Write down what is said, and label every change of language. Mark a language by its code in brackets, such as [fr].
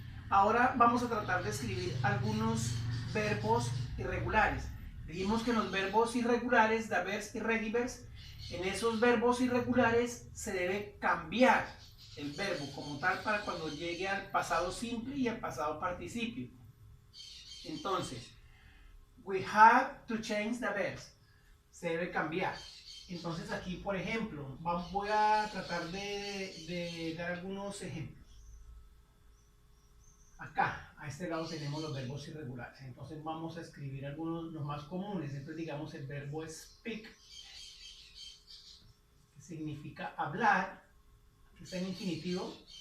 [es] Ahora vamos a tratar de escribir algunos verbos irregulares. Dijimos que en los verbos irregulares, [en] the verbs irregulars, [es] en esos verbos irregulares se debe cambiar. el verbo como tal para cuando llegue al pasado simple y al pasado participio. [en] Entonces, we have to change the verbs. [es] Se debe cambiar. Entonces aquí, por ejemplo, voy a tratar de dar algunos ejemplos. Acá, a este lado tenemos los verbos irregulares. Entonces vamos a escribir algunos, los más comunes. Entonces digamos el verbo speak, que significa hablar, que está en infinitivo.